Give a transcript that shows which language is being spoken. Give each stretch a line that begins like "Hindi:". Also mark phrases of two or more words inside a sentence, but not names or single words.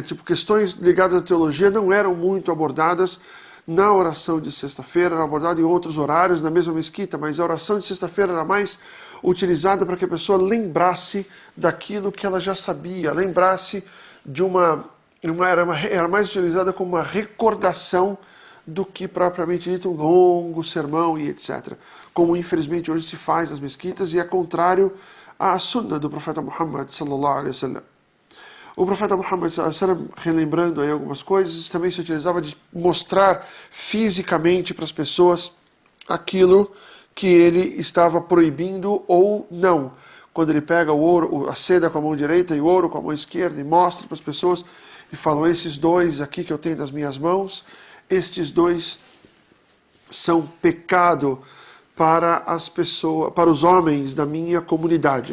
Portuguese: Tipo, questões ligadas à teologia não eram muito abordadas na oração de sexta-feira, era abordado em outros horários, na mesma mesquita, mas a oração de sexta-feira era mais utilizada para que a pessoa lembrasse daquilo que ela já sabia, lembrasse de era mais utilizada como uma recordação do que propriamente dito um longo sermão e etc. Como infelizmente hoje se faz nas mesquitas, e é contrário à sunna do profeta Muhammad
Arabic: صلى الله عليه وسلم.
Portuguese: O profeta Muhammad
Arabic: صلى الله عليه وسلم,
Portuguese: relembrando aí algumas coisas, também se utilizava de mostrar fisicamente para as pessoas aquilo que ele estava proibindo ou não. Quando ele pega o ouro, a seda com a mão direita e o ouro com a mão esquerda e mostra para as pessoas e fala: esses dois aqui que eu tenho nas minhas mãos, estes dois são pecado para as pessoas, para os homens da minha comunidade.